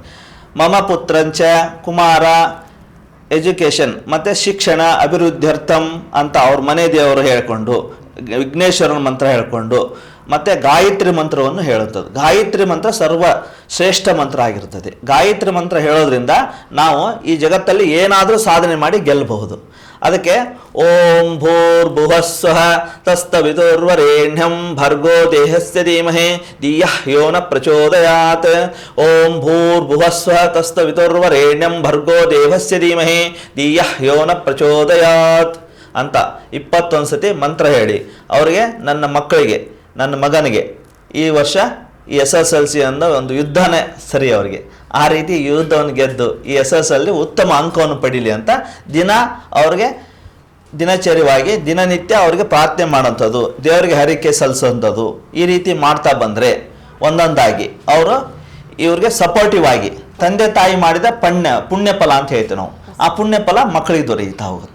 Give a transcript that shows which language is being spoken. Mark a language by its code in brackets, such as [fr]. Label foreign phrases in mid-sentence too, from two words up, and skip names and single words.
[sa] ಮಮ ಪುತ್ರಂಚ [kn] ಕುಮಾರ ಎಜುಕೇಷನ್ ಮತ್ತು ಶಿಕ್ಷಣ ಅಭಿವೃದ್ಧ್ಯರ್ಥಂ ಅಂತ ಅವ್ರ ಮನೆ ದೇವರು ಹೇಳ್ಕೊಂಡು ವಿಘ್ನೇಶ್ವರನ ಮಂತ್ರ ಹೇಳ್ಕೊಂಡು ಮತ್ತು ಗಾಯತ್ರಿ ಮಂತ್ರವನ್ನು ಹೇಳುತ್ತದೆ. ಗಾಯತ್ರಿ ಮಂತ್ರ ಸರ್ವ ಶ್ರೇಷ್ಠ ಮಂತ್ರ ಆಗಿರುತ್ತದೆ. ಗಾಯತ್ರಿ ಮಂತ್ರ ಹೇಳೋದ್ರಿಂದ ನಾವು ಈ ಜಗತ್ತಲ್ಲಿ ಏನಾದರೂ ಸಾಧನೆ ಮಾಡಿ ಗೆಲ್ಲಬಹುದು. [sa] ಅದಕ್ಕೆ ಓಂ ಭೂರ್ಭುವಸ್ವಃ ತಸ್ತವಿತುರ್ವರೆಣ್ಯಂ ಭರ್ಗೋ ದೇಹಸ್ಯ ಧೀಮಹಿ ಧಿಯಃ ಯೋ ನ ಪ್ರಚೋದಯಾತ್. ಓಂ ಭೂರ್ಭುವಸ್ವಃ ತಸ್ತವಿತುರ್ವರೆಣ್ಯಂ ಭರ್ಗೋ ದೇಹಸ್ಯ ಧೀಮಹಿ ಧಿಯಃ ಯೋ ನ ಪ್ರಚೋದಯಾತ್ [kn] ಅಂತ 21 ಸತಿ ಮಂತ್ರ ಹೇಳಿ ಅವರಿಗೆ, ನನ್ನ ಮಕ್ಕಳಿಗೆ, ನನ್ನ ಮಗನಿಗೆ ಈ ವರ್ಷ ಈ SSLC ಅನ್ನೋ ಒಂದು ಯುದ್ಧನೇ ಸರಿ ಅವರಿಗೆ, ಆ ರೀತಿ ಯುದ್ಧವನ್ನು ಗೆದ್ದು ಈ SSLC ಉತ್ತಮ ಅಂಕವನ್ನು ಪಡೀಲಿ ಅಂತ ದಿನ ಅವ್ರಿಗೆ ದಿನಚರ್ಯವಾಗಿ ದಿನನಿತ್ಯ ಅವ್ರಿಗೆ ಪ್ರಾರ್ಥನೆ ಮಾಡೋಂಥದ್ದು, ದೇವರಿಗೆ ಹರಿಕೆ ಸಲ್ಲಿಸೋಂಥದ್ದು, ಈ ರೀತಿ ಮಾಡ್ತಾ ಬಂದರೆ ಒಂದೊಂದಾಗಿ ಅವರು ಇವ್ರಿಗೆ ಸಪೋರ್ಟಿವ್ ಆಗಿ ತಂದೆ ತಾಯಿ ಮಾಡಿದ ಪುಣ್ಯ ಫಲ ಅಂತ ಹೇಳ್ತೀವಿ ನಾವು, ಆ ಪುಣ್ಯ ಫಲ ಮಕ್ಕಳಿಗೆ ದೊರೆಯುತ್ತಾ ಹೋಗುತ್ತೆ.